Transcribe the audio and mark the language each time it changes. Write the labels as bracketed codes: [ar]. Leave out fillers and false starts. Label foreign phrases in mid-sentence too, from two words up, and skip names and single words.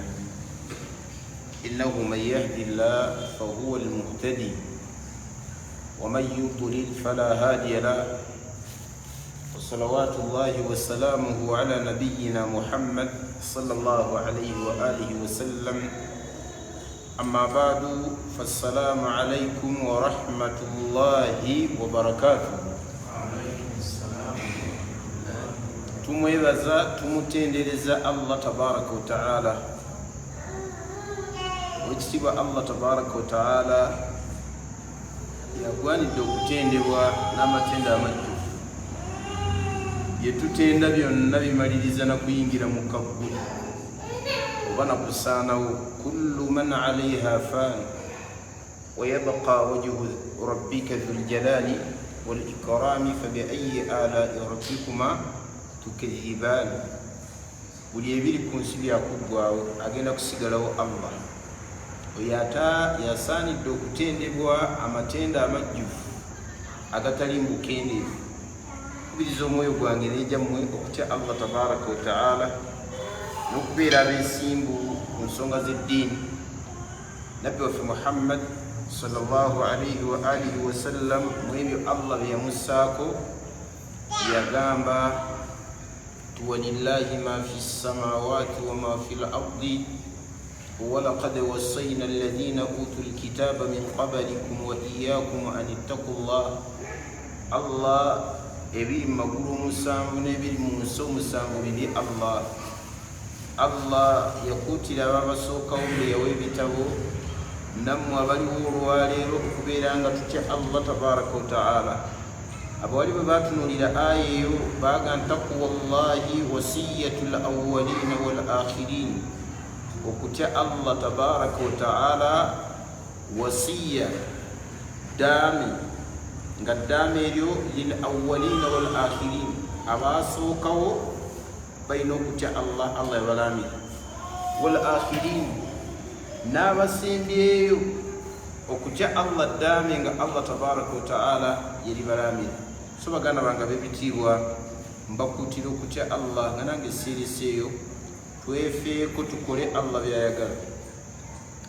[ar] إنه من يهد الله فهو المهتدي ومن يضلل فلا هادي له. وصلوات الله وسلامه على نبينا محمد صلى الله عليه وآله وسلم. أما بعد فالسلام عليكم ورحمة الله وبركاته. [lg] tumwebaza tumutendereza [ar] الله تبارك وتعالى. [lg] Wekitiibwa [ar] الله تبارك وتعالى [lg] yagwanidde okutendebwa n'amatenda amajjufu. Byetutenda byonna bimaliriza na kuyingira mu kaggulu oba nakusaanawo. [ar] كل من عليها فان ويبقى وجه ربك ذو الجلال والإكرام فبأي آلاء ربكما تكذبان. [lg] Buli ebiri ku nsi byakuggwaawo, agenda kusigalawo Allah. Oyo ate yasaanidde okutendebwa amatenda amajjufu agatali mukendeevu. Kubiriza omwoyo gwange n'ejjammwe okutya [ar] الله تبارك وتعالى [lg] n'okubeera abeesimbu ku nsonga z'eddiini. Nabbi waffe Muhammad [ar] صلى الله عليه وآله وسلم [lg] mu ebyo Allah bye yamussaako yagamba nti [ar] ولله ما في السماوات وما في الأرض ولقد وصينا الذين أوتوا الكتاب من قبلكم وإياكم أن اتقوا الله. [lg] Allah ebiri mu magulu omusanvu n'ebiri mu nsi omusanvu biri Allah. Allah yakuutira ababasookawo be yawa ebitabo, nammwe abaliwo olwaleero okubeera nga tutya [ar] الله تبارك وتعالى. [lg] Abawali bwe batunuulira aya eyo baaga [ar] تقوى الله وصية الأولين والآخرين. [lg] Okutya [ar] الله تبارك وتعالى [lg] wasiya daami, nga ddaama eryo [ar] للأولين والآخرين, [lg] abaasookawo balina okutya Allah, Allah yabalamira. [ar] والآخرين, [lg] n'abasembyeyo okutya Allah ddaame nga [ar] الله تبارك وتعالى [lg] yeribalamira. So baganda bange ab'ebitiibwa, mbakuutira okutya Allah nga nange seereseeyo twefeeko tukole Allah byayagala.